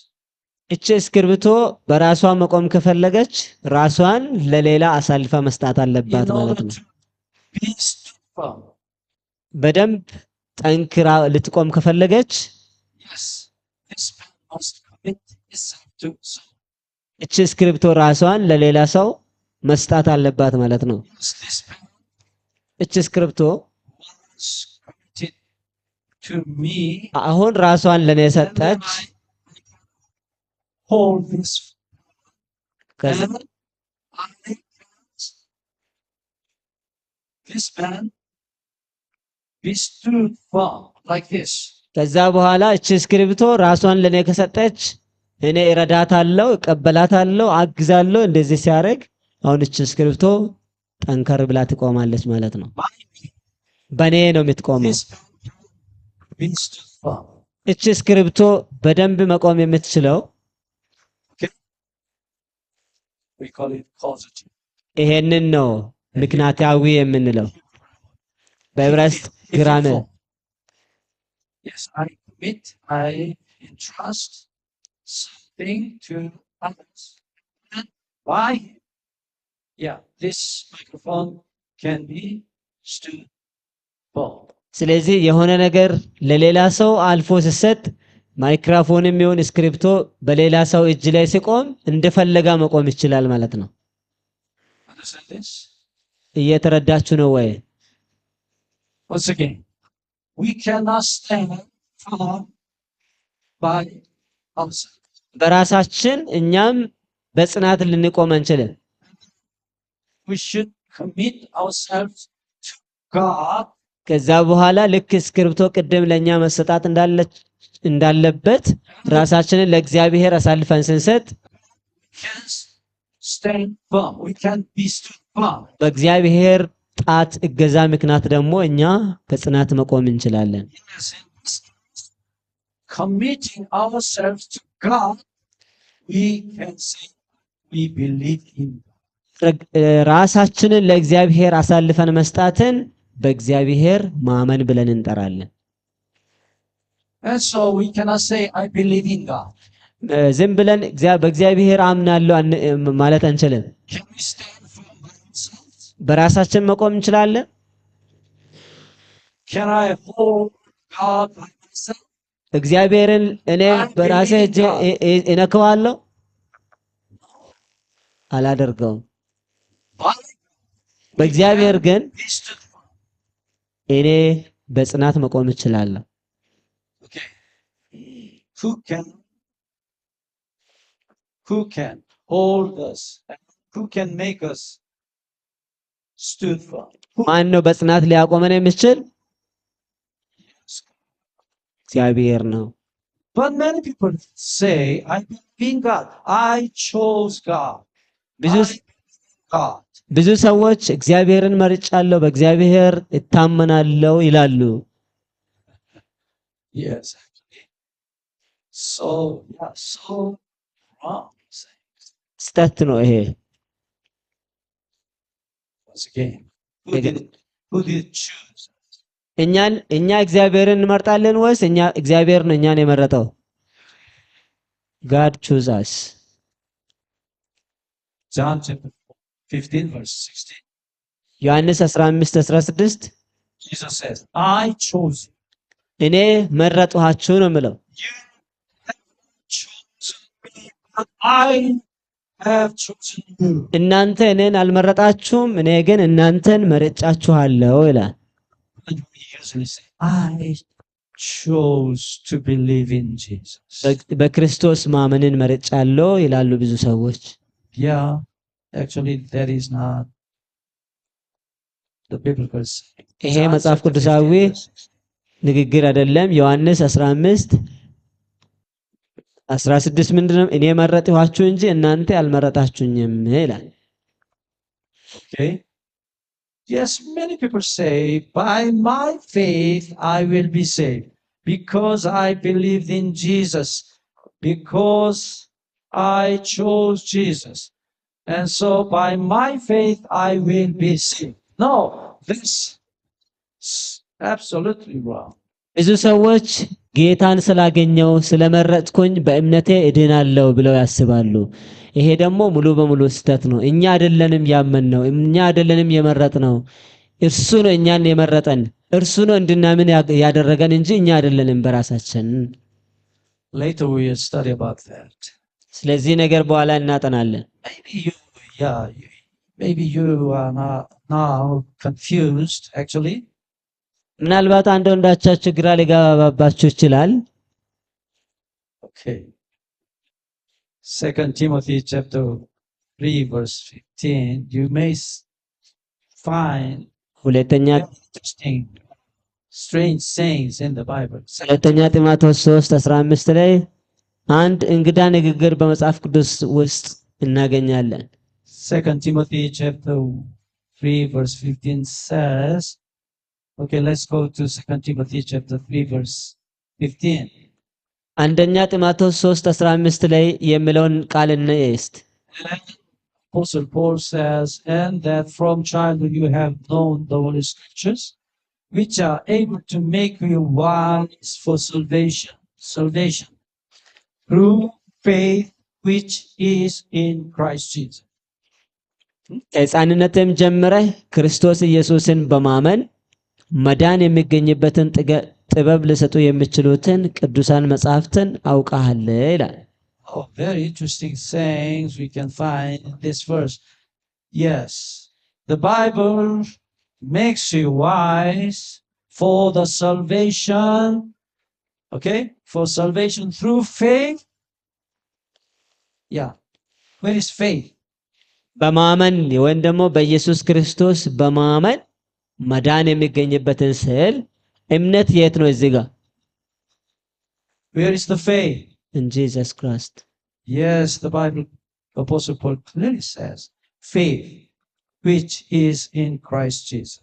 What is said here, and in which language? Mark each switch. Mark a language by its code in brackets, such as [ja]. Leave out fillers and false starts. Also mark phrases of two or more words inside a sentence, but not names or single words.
[am] እቺ እስክሪብቶ በራሷ መቆም ከፈለገች ራሷን ለሌላ አሳልፋ መስጣት አለባት ማለት ነው። [en] Be firm. [am] በደንብ ጠንክራ ልትቆም ከፈለገች [en] Yes, this pen must commit itself to someone. [am] እቺ እስክሪብቶ ራሷን ለሌላ ሰው መስጣት አለባት ማለት ነው። [en] Yes, this pen [am] እቺ እስክሪብቶ [en] was committed to me. [am] አሁን ራሷን ለኔ ሰጠች። [en] Hold this. And this pen be stood firm like this. [am] ከዛ በኋላ እቺ እስክሪብቶ ራሷን ለኔ ከሰጠች እኔ እረዳታለሁ፣ እቀበላታለሁ፣ አግዛለሁ። እንደዚህ ሲያደርግ አሁን እቺ እስክሪብቶ ጠንከር ብላ ትቆማለች ማለት ነው። በኔ ነው የምትቆመው። [en] be stood firm. [am] እቺ እስክሪብቶ በደንብ መቆም የምትችለው [en] We call it causative. [am] ይሄንን ነው ምክንያታዊ የምንለው በዕብራይስጥ [en] If you [am] ግራመር። [en] fall. Yes, I commit, I entrust something to others. And why? Yeah, this microphone can be stood firm. [am] ስለዚህ የሆነ ነገር ለሌላ ሰው አልፎ ሲሰጥ ማይክሮፎንም ይሁን እስክሪፕቶ በሌላ ሰው እጅ ላይ ሲቆም እንደፈለጋ መቆም ይችላል ማለት ነው። [en] Understand this? [am] እየተረዳችሁ ነው ወይ? [en] Once again, we cannot stand firm by ourselves. [am] በራሳችን እኛም በጽናት ልንቆም አንችልም። [en] We should commit ourselves to God. [am] ከዛ በኋላ ልክ እስክሪፕቶ ቅድም ለኛ መሰጣት እንዳለበት ራሳችንን ለእግዚአብሔር አሳልፈን ስንሰጥ [en] Can stand firm. We can be stood firm. [am] በእግዚአብሔር ጣት እገዛ ምክንያት ደግሞ እኛ በጽናት መቆም እንችላለን። [en] Yes, in this case, committing ourselves to God, we can say we believe in God. [am] ራሳችንን ለእግዚአብሔር አሳልፈን መስጣትን በእግዚአብሔር ማመን ብለን እንጠራለን። [en] And so we cannot say I believe in God. [am] ዝም ብለን በእግዚአብሔር አምናለሁ ማለት አንችልም። [en] Can we stand firm by ourselves? [am] በራሳችን መቆም እንችላለን? [en] Can I hold God by myself? [am] እግዚአብሔርን እኔ በራሴ እጄ እነካዋለሁ? አላደርገውም። [en] But [am] በእግዚአብሔር ግን [en] we stood firm. [am] እኔ በጽናት መቆም እችላለሁ። [en] Okay. Who can hold us? Who can make us stood firm? [am] ማን ነው በጽናት ሊያቆመን የሚችል? እግዚአብሔር ነው። [en] But many people say, I believe in God. I chose God. God. [am] ብዙ ሰዎች እግዚአብሔርን መርጫለሁ፣ በእግዚአብሔር እታመናለሁ ይላሉ። [en] Yes, actually. So wrong. [am] ስተት ነው ይሄ። [en] Once again, who did choose? [am] እኛ እግዚአብሔርን እንመርጣለን ወይስ እግዚአብሔር ነው እኛን የመረጠው? [en] God chose us. John chapter 15 verse 16. [am] ዮሐንስ 15:16 [en] Jesus says, I chose you. [am] እኔ መረጥኋችሁ ነው የምለው። [en] You have chosen me, but I have chosen you. [am] እናንተ እኔን አልመረጣችሁም፣ እኔ ግን እናንተን መርጫችኋለሁ ይላል። [en] And we usually say, I chose to believe in Jesus. [am] በክርስቶስ ማመንን መርጫለሁ ይላሉ ብዙ ሰዎች። [en] Yeah, actually that is not the biblical saying. [am] ይሄ መጽሐፍ ቅዱሳዊ ንግግር አይደለም። ዮሐንስ 15:16 ምንድነው? እኔ መረጥኋችሁ እንጂ እናንተ አልመረጣችሁኝም ይላል። [en] Okay. Yes, many people say, by my faith I will be saved because I believed in Jesus, because I chose Jesus. And so by my faith I will be saved. No, this is absolutely wrong. [am] ብዙ ሰዎች ጌታን ስላገኘው ስለመረጥኩኝ በእምነቴ እድናለሁ ብለው ያስባሉ። ይሄ ደግሞ ሙሉ በሙሉ ስህተት ነው። እኛ አይደለንም ያመንነው፣ እኛ አይደለንም የመረጥነው። እርሱ ነው እኛን የመረጠን፣ እርሱ ነው እንድናምን ያደረገን እንጂ እኛ አይደለንም በራሳችን። [en] Later we will study about that. [am] ስለዚህ ነገር በኋላ እናጠናለን። [en] Maybe you are now confused actually. [am] ምናልባት አንዳንዶቻችሁ ግራ ሊገባባችሁ ይችላል። [en] Okay. 2 Timothy chapter 3 verse 15, you may find [am] ሁለተኛ [en] interesting, strange sayings in the Bible. [am] ሁለተኛ ጢሞቴዎስ 3:15 ላይ አንድ እንግዳ ንግግር በመጽሐፍ ቅዱስ ውስጥ እናገኛለን። [en] 2 Timothy chapter 3 verse 15 says, Okay, let's go to 2 Timothy chapter 3 verse 15. [am] አንደኛ ጢሞቴዎስ 3:15 ላይ የሚለውን ቃል እንየስት። [en] And Apostle Paul says, and that from childhood you have known the Holy Scriptures, which are able to make you wise for salvation through faith which is in Christ Jesus. [am] ከሕፃንነትም ጀምረህ ክርስቶስ ኢየሱስን በማመን መዳን የሚገኝበትን ጥበብ ሊሰጡ የሚችሉትን ቅዱሳን መጻሕፍትን አውቀሃል ይላል። [en] Oh, very interesting sayings we can find in this verse. Yes, the Bible makes you wise for the salvation, okay, for salvation through faith. Yeah, where is faith? [am] በማመን ወይም ደግሞ በኢየሱስ ክርስቶስ በማመን መዳን የሚገኝበትን ስል እምነት የት ነው? እዚህ ጋር [en] Where is the faith? in Jesus Christ. Yes, the Bible, Apostle Paul clearly says, faith which is in Christ Jesus.